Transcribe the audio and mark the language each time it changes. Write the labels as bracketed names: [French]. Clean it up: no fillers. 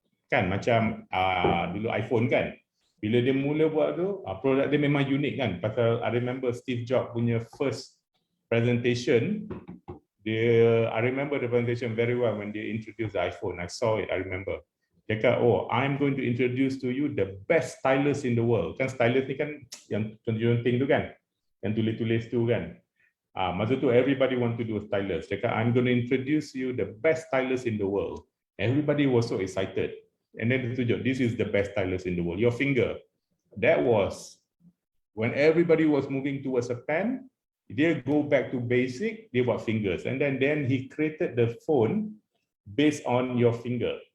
[Malay] Kan macam dulu iPhone kan. Bila dia mula buat tu, produk dia memang unik kan. Pasal [English] I remember Steve Jobs punya first presentation, I remember the presentation very well when they introduced the iPhone. I saw it, I remember. [Malay] Dia kata, [English] I'm going to introduce to you the best stylus in the world. [Malay] Kan stylus ni kan yang tunjuk-tunjuk tu kan. Yang tulis-tulis tu kan. Masa tu [English] everybody want to do a stylus. [Malay] Dia kata, [English] I'm going to introduce you the best stylus in the world. Everybody was so excited. And then [Malay] dia tunjuk, [English] this is the best stylus in the world. Your finger. That was when everybody was moving towards a pen. Dia go back to basic, [Malay] dia buat [English] fingers. And then he created the phone based on your finger.